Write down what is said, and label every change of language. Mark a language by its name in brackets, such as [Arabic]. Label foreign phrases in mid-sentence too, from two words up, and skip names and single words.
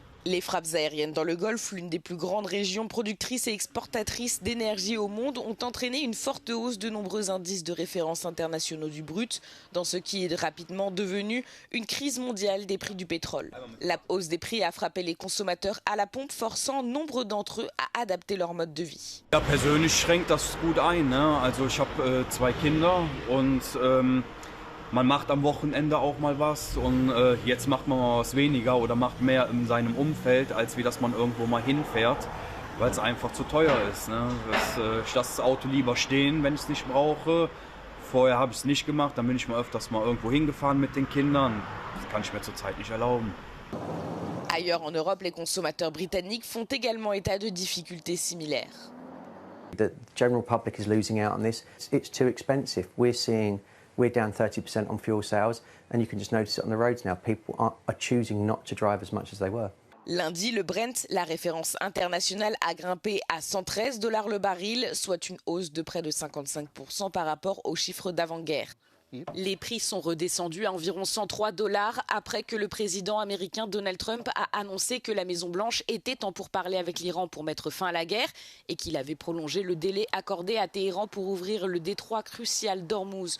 [French] Les frappes aériennes dans le Golfe, l'une des plus grandes régions productrices et exportatrices d'énergie au monde, ont entraîné une forte hausse de nombreux indices de référence internationaux du brut, dans ce qui est rapidement devenu une crise mondiale des prix du pétrole. La hausse des prix a frappé les consommateurs à la pompe, forçant nombre d'entre eux à adapter leur mode de vie. [German] Ja, persönlich schränkt das gut ein, ne? Also ich habe 2 Kinder und man macht am Wochenende auch mal was und jetzt macht man mal was weniger oder macht mehr in seinem Umfeld, als wie dass man irgendwo mal hinfährt, weil es einfach zu teuer ist. Ne? Ich lasse das Auto lieber stehen, wenn ich es nicht brauche. Vorher habe ich es nicht gemacht, dann bin ich mal öfters mal irgendwo hingefahren mit den Kindern. Das kann ich mir zurzeit nicht erlauben. [French] Ailleurs en Europe, les consommateurs britanniques font également état de difficultés similaires. [English] The general public is losing out on this. It's too expensive. We're down 30% on fuel sales, and you can just notice it on the roads now. People are choosing not to drive as much as they were. [French] Lundi, le Brent, la référence internationale, a grimpé à $113 le baril, soit une hausse de près de 55% par rapport aux chiffres d'avant-guerre. Les prix sont redescendus à environ $103 après que le président américain Donald Trump a annoncé que la Maison-Blanche était en pourparlers avec l'Iran pour mettre fin à la guerre et qu'il avait prolongé le délai accordé à Téhéran pour ouvrir le détroit crucial d'Ormuz.